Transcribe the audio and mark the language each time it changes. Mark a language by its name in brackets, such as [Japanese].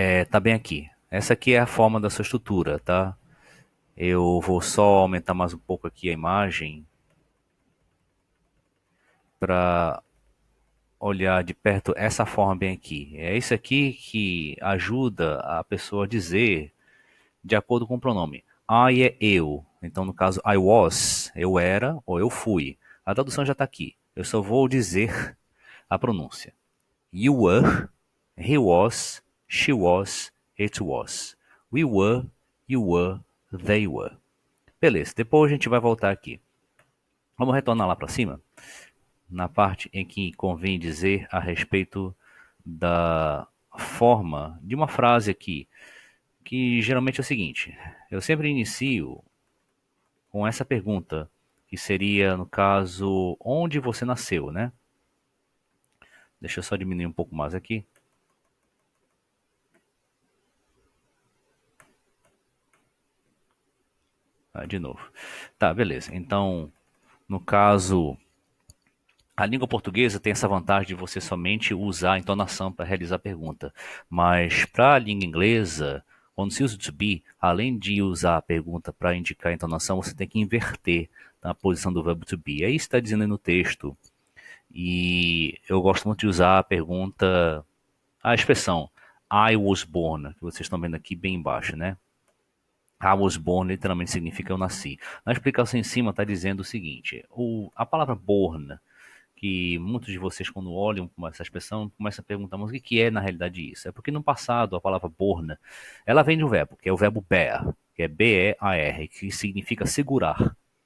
[Portuguese] Tá bem aqui. Essa aqui é a forma da sua estrutura, tá? Eu vou só aumentar mais um pouco aqui a imagem para olhar de perto essa forma bem aqui. É isso aqui que ajuda a pessoa a dizer de acordo com o pronome. I é eu. Então, no caso, [English] I was, [Portuguese] eu era ou eu fui. A tradução já está aqui. Eu só vou dizer a pronúncia. [English] You were, he was, she was, it was. We were, you were, they were. [Portuguese] Beleza, depois a gente vai voltar aqui. Vamos retornar lá para cima, na parte em que convém dizer a respeito da forma de uma frase aqui, que geralmente é o seguinte: eu sempre inicio com essa pergunta, que seria, no caso, onde você nasceu, né? Deixa eu só diminuir um pouco mais aqui. De novo. Tá, beleza. Então, no caso, a língua portuguesa tem essa vantagem de você somente usar a entonação para realizar a pergunta. Mas para a língua inglesa, quando se usa o to be, além de usar a pergunta para indicar a entonação, você tem que inverter a posição do verbo to be. É isso que está dizendo aí no texto. E eu gosto muito de usar a pergunta, a expressão [English] I was born, [Portuguese] que vocês estão vendo aqui bem embaixo, né? [English] I was born [Portuguese] literalmente significa eu nasci. Na explicação em cima está dizendo o seguinte: a palavra born, que muitos de vocês, quando olham essa expressão, começam a perguntar, mas o que é na realidade isso? É porque no passado a palavra born, ela vem de um verbo, que é o verbo bear, que é B-E-A-R, que significa segurar.